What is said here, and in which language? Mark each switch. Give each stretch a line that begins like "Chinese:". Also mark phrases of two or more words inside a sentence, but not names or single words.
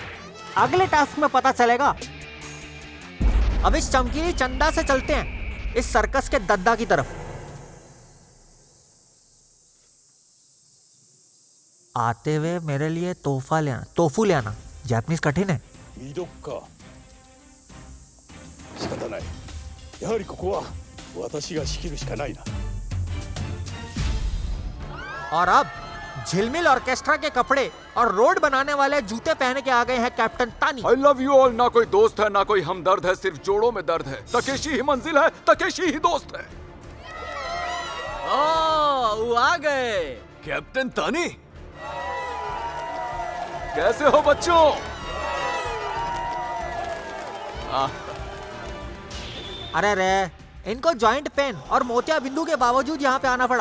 Hindi: अगले टास्क में पता चलेगा। अब इस चमकीली चंदा से चलते हैं इस सर्कस के दद्दा की तरफ। आते हुए मेरे लिए टोफू ले आना। जापानीज कठिन है।
Japanese: 未読か仕方ないやはりここは私が仕切るしかないな
Hindi: और अब झिलमिल ऑर्केस्ट्रा के कपड़े और रोड बनाने वाले जूते पहन के आ गए हैं कैप्टन तानी।
English: I love you all।
Hindi: ना कोई दोस्त है ना कोई हमदर्द है, सिर्फ जोड़ों में दर्द है। तकेशी ही मंजिल है, तकेशी ही दोस्त है। वो आ गए कैप्टन तानी। कैसे हो बच्चों? अरे रे, इनको जॉइंट पेन और मोतिया बिंदु के बावजूद यहाँ पे आना पड़ा।